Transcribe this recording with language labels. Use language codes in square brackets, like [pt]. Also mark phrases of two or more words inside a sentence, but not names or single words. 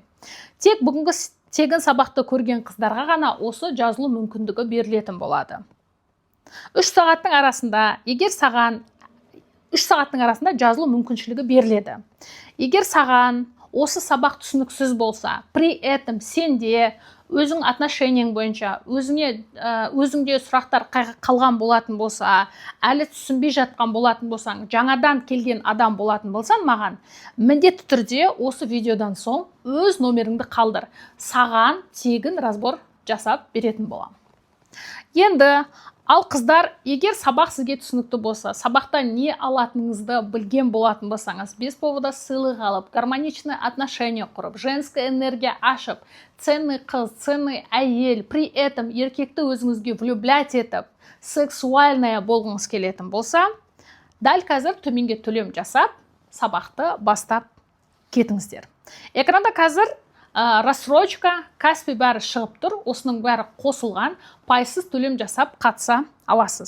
[kk] Тек бүгінгі тегін сабақты көрген қыздарға ғана осы жазылу мүмкіндігі берілетін болады. 3 сағаттың арасында, егер саған 3 сағаттың арасында жазылу мүмкіншілігі беріледі. Егер саған осы сабақ түсініксіз болса, [ru] при этом [kk] сенде өзің отношениең бойынша өзіңде сұрақтар қалған болатын болса, әлі түсінбей жатқан болатын болсаң, жаңадан келген адам болатын болсан маған, міндетті түрде осы видеодан соң өз номеріңді қалдыр. Саған тегін разбор жасап беретін болам. Енді ал қыздар, егер сабақ сізге түсінікті болса, сабақта не алатыныңызды білген болатын болсаңыз, [ru] без повода [kk] сыйлық алып, [ru] гармоничный отношение [kk] құрып, [ru] женская энергия [kk] ашып, ценный қыз, ценный әйел, [ru] при этом [kk] еркекті өзіңізге влюблять етіп, сексуальная болғыңыз келетін болса, дәл қазір төменге төлем жасап, сабақты бастап кетіңіздер. Экранда қазір рассрочка, Каспи бәрі шығып тұр, осының бәрі қосылған, пайсыз төлем жасап қатыса аласыз.